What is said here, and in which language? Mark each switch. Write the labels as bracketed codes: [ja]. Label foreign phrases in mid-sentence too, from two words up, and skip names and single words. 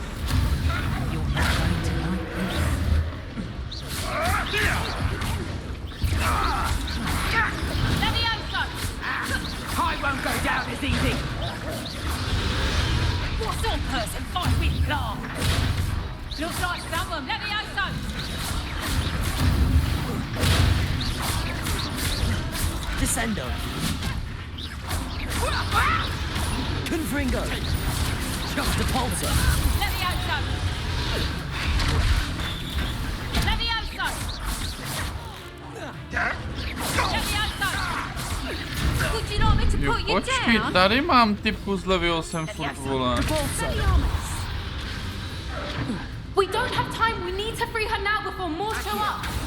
[en] You're not going to like this. Let me answer! I won't go down as easy! What sort of person fights with claw? Looks like someone. Let me answer! Descendo. Confringo. Juxtapulsor. Let me answer! Let me answer! Let me answer! Would you like me to [cs] Jo, [en] put you [cs] počkej, [en] down? [cs] tady mám typku s Leviosem furt, vole. [en] Repulso. We don't have time. We need to free her now before more show up.